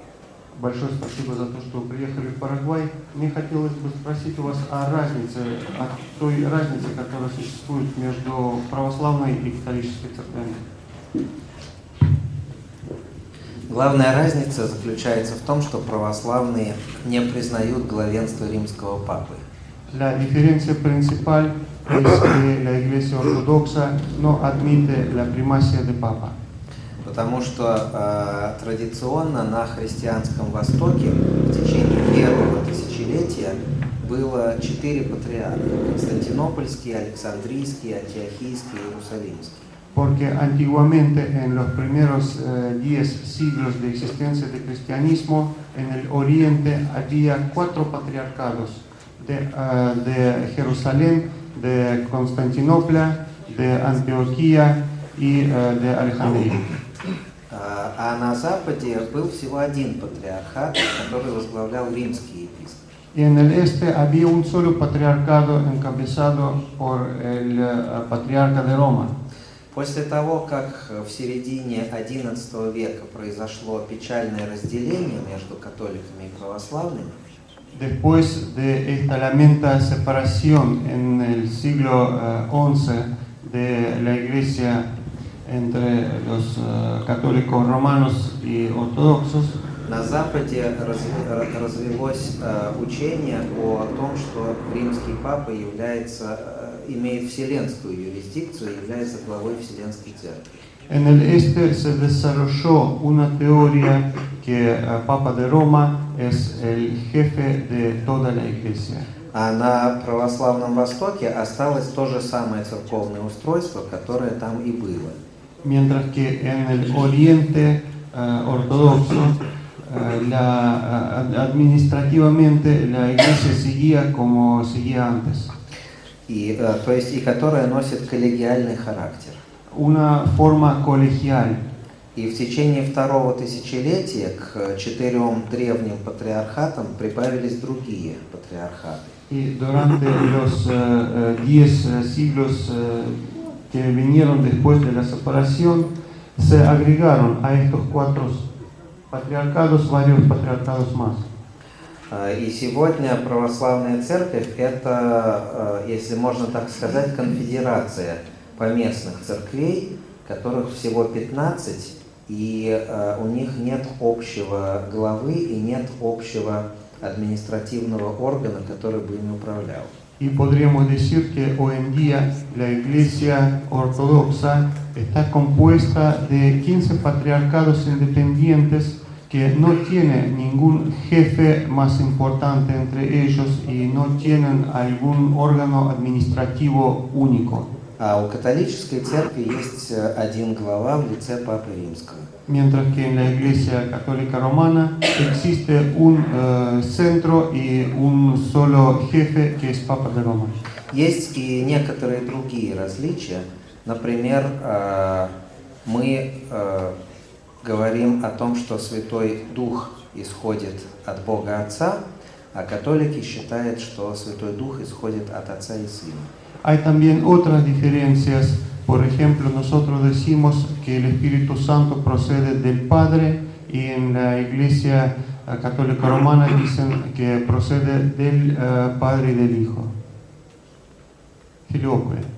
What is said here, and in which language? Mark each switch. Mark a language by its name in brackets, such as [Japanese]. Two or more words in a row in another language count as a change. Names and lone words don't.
[Russian] Большое спасибо за то, что вы приехали в Парагвай. Мне хотелось бы спросить у вас о той разнице, которая существует между православной и католической церквями. Главная разница заключается в том, что православные не признают главенство римского папы. [Spanish] La diferencia principal es que la Iglesia Ortodoxa no admite la primacia de Papa. [Russian] Потому что традиционно на христианском Востоке в течение первого тысячелетия было 4 патриарха: Константинопольский, Александрийский, Антиохийский и Иерусалимский. [Spanish] Porque antiguamente, en los primeros 10 siglos de existencia del cristianismo, en el Oriente había 4 patriarcados de Jerusalén, de Constantinopla, de Antioquía y de Alejandría. [Russian] А на Западе был всего 1 патриархат, который возглавлял римский епископ. [Spanish] Y en el este había un solo patriarcado encabezado por el patriarca de Roma. [Russian] После того, как в середине XI века произошло печальное разделение между католиками и православными, [Spanish] Después de esta lamenta separación en el siglo XI de la Iglesia entre los católicos romanos y ortodoxos, [Russian] на Западе развелось учение о том, что римский папа имеет вселенскую юрисдикцию и является главой Вселенской Церкви. [Spanish] en el este se desarrolló una teoría que el Papa de Roma es el jefe de toda la Iglesia. [Russian] А на православном Востоке осталось то же самое церковное устройство, которое там и было. [Spanish] Mientras que en el Oriente ortodoxo, administrativamente la Iglesia seguía como seguía antes. [Russian] То есть и которое носит коллегиальный характер. [Spanish] Una forma colegial. [Russian] И в течение 2-го тысячелетия к 4 древним патриархатам прибавились другие патриархаты. [Spanish] Y durante los 10 siglos que vinieron después de la separación, se agregaron a estos 4 patriarcados varios patriarcados más. [Russian] И сегодня православная церковь – это, если можно так сказать, конфедерация поместных церквей, которых всего 15, и у них нет общего главы и нет общего административного органа, который бы ими управлял. [Spanish] Y podríamos decir que hoy en día la Iglesia Ortodoxa está compuesta de 15 patriarcados independientes que no tienen ningún jefe más importante entre ellos y no tienen algún órgano administrativo único. [Russian] А у католической церкви есть один глава в лице Папы Римского. [Spanish] Mientras que en la Iglesia Católica Romana existe un centro y un solo jefe que es Papa de Roma. [Russian] Есть и некоторые другие различия. Например, мы говорим о том, что Святой Дух исходит от Бога Отца, а католики считают, что Святой Дух исходит от Отца и Сына. [Spanish] Hay también otras diferencias. Por ejemplo, nosotros decimos que el Espíritu Santo procede del Padre y en la Iglesia Católica Romana dicen que procede del Padre y del Hijo. Filioque.